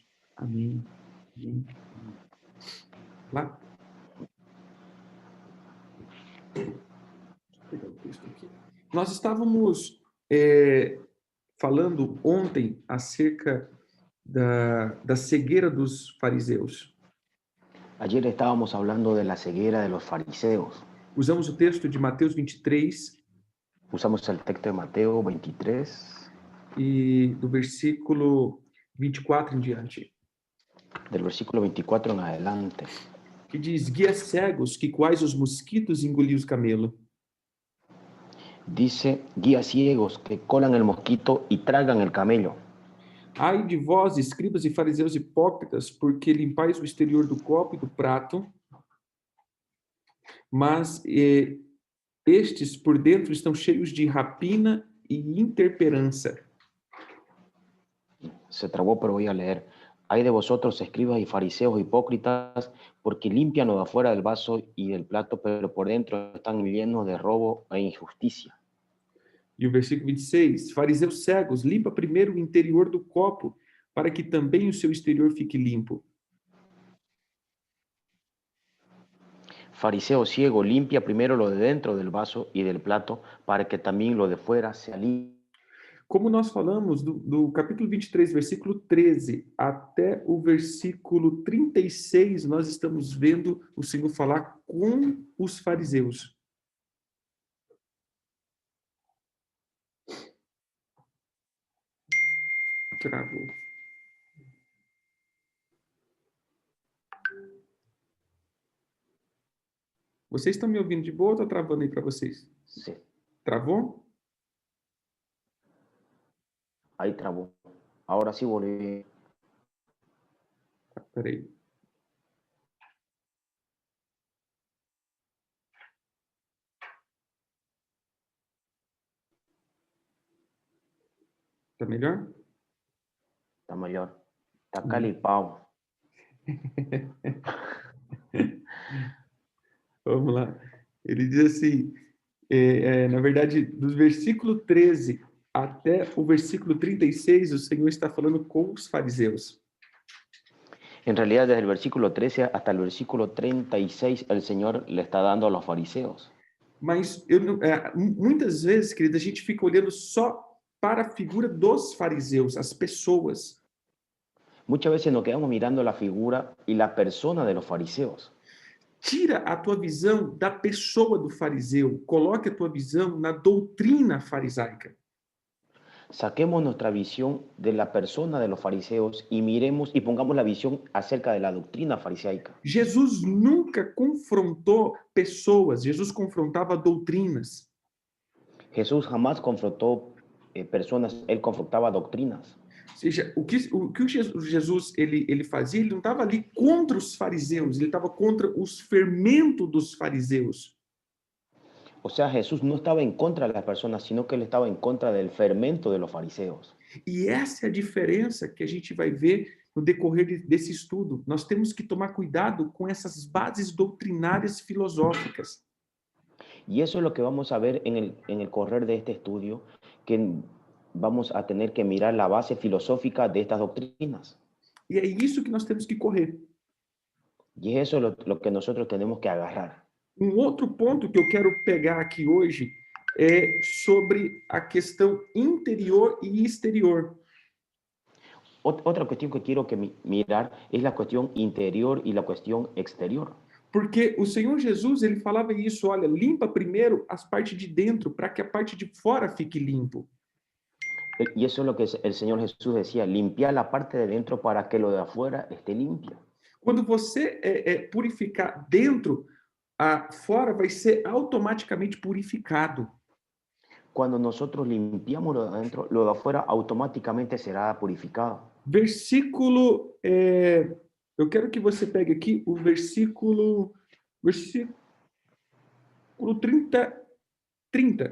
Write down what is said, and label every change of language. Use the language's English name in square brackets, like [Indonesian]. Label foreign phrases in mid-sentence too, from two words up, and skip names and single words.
[Portuguese] Amém. Amém. Lá. Deixa eu pegar o texto aqui. Nós estávamos falando ontem acerca da cegueira dos fariseus. [Spanish] Ayer estábamos hablando de la ceguera de los fariseos. [Portuguese] Usamos o texto de Mateus 23 [Spanish] Usamos el texto de Mateo 23 [Portuguese] e do versículo 24 em diante, [Spanish] del versículo 24 en adelante, [Portuguese] que diz: guias cegos, que quais os mosquitos engoliam os camelos. [Spanish] dice: guías ciegos que colan el mosquito y tragan el camello. [Portuguese] Ai de vós, escribas e fariseus hipócritas, porque limpais o exterior do copo e do prato, mas estes por dentro estão cheios de rapina e intemperança. [Spanish] Se trabó, pero voy a leer. Hay de vosotros, escribas y fariseos hipócritas, porque limpian lo de afuera del vaso y del plato, pero por dentro están llenos de robo e injusticia. [Portuguese] E o versículo 26, fariseus cegos, limpa primeiro o interior do copo, para que também o seu exterior fique limpo. [Spanish] Fariseo ciego, limpia primero lo de dentro del vaso y del plato, para que también lo de fuera sea limpio. [Portuguese] Como nós falamos do capítulo 23, versículo 13, até o versículo 36, nós estamos vendo o Senhor falar com os fariseus. Travou. Vocês estão me ouvindo de boa ou está travando aí para vocês? [Spanish] Sí. [Portuguese] Travou? [Spanish] Ahí trabó. Ahora sí volví. [Portuguese] Peraí. Tá melhor? [Spanish] Está mejor. Está calipado. [Portuguese] Vamos lá. Ele diz assim, na verdade, dos versículo 13 até o versículo 36, o Senhor está falando com os fariseus. [Spanish] En realidad, desde el versículo 13 hasta el versículo 36, el Señor le está dando a los fariseos. [Portuguese] Mas muitas vezes, querida, a gente fica olhando só para a figura dos fariseus, as pessoas. [Spanish] Muchas veces nos quedamos mirando la figura y la persona de los fariseos. [Portuguese] Tira a tua visão da pessoa do fariseu, coloque a tua visão na doutrina farisaica. [Spanish] Saquemos nuestra visión de la persona de los fariseos y miremos y pongamos la visión acerca de la doctrina farisaica. [Portuguese] Jesus nunca confrontou pessoas, Jesus confrontava doutrinas. [Spanish] Jesús jamás confrontó personas, él confrontaba doctrinas. [Portuguese] seja, o Jesus ele fazia, ele não estava ali contra os fariseus, ele estava contra os fermentos dos fariseus. [Spanish] O sea, Jesús no estaba en contra de las personas, sino que él estaba en contra del fermento de los fariseos. [Portuguese] E essa é a diferença que a gente vai ver no decorrer desse estudo. Nós temos que tomar cuidado com essas bases doutrinárias filosóficas. [Spanish] Y eso es lo que vamos a ver en el correr de este estudio, que vamos a tener que mirar la base filosófica de estas doctrinas. [Portuguese] E é isso que nós temos que correr. [Spanish] Y es eso lo que nosotros tenemos que agarrar. [Portuguese] Outro ponto que eu quero pegar aqui hoje é sobre a questão interior e exterior. [Spanish] Otra cuestión que quiero que mirar es la cuestión interior y la cuestión exterior. [Portuguese] Porque o Senhor Jesus, ele falava isso, olha, limpa primeiro as partes de dentro, para que a parte de fora fique limpo. [Spanish] Y eso es lo que el Señor Jesús decía, limpiar la parte de dentro para que lo de afuera esté limpio. [Portuguese] Quando você purificar dentro, fora vai ser automaticamente purificado. [Spanish] Cuando nosotros limpiamos lo de adentro, lo de afuera automáticamente será purificado. [Portuguese] Versículo, eu quero que você pegue aqui o versículo 30.